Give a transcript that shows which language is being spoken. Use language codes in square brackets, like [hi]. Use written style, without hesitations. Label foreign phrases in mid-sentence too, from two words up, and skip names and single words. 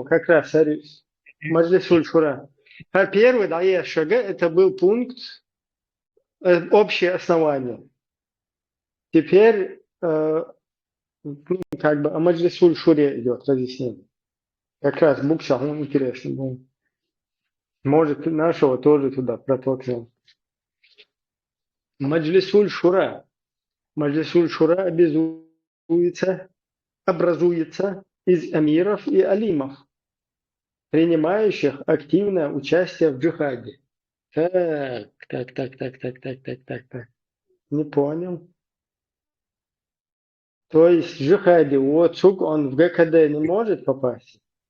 [ru] Как раз, Маджлисуль Шура. А первый, ЕШГ, это был пункт общее основание. Теперь как бы о Маджлисуль Шуре идет разъяснение. Как раз Букша, он интересный был. Может, нашего тоже туда протолкнем. Маджлисуль Шура. Маджлисуль Шура образуется из амиров и алимов, принимающих активное участие в джихаде. Так. Не понял. То есть в джихаде Уоцук, он в ГКД не может попасть?